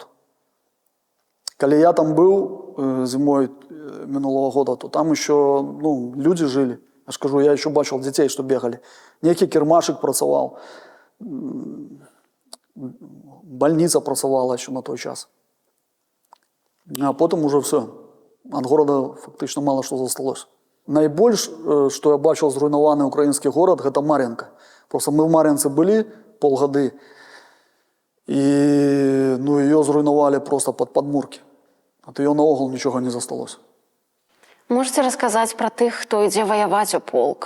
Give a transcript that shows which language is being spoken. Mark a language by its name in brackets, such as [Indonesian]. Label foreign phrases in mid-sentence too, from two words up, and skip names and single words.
[Russian] Когда я там был зимой минулого года, то там еще ну, люди жили. Я ж кажу, я еще бачил детей, что бегали. Некий кермашик працевал, больница працевала еще [Ukrainian] на той час. [Russian] А потом уже все. От города фактично мало что засталось. [Ukrainian] Найбільш, що я бачив зруйнований український город, це Мар'їнка. Просто ми в Мар'їнці були полгоди, і ну, її зруйнували просто під подмурки. От її наогул нічого не засталось. Можете розказати про тих, хто йде воювати у полк?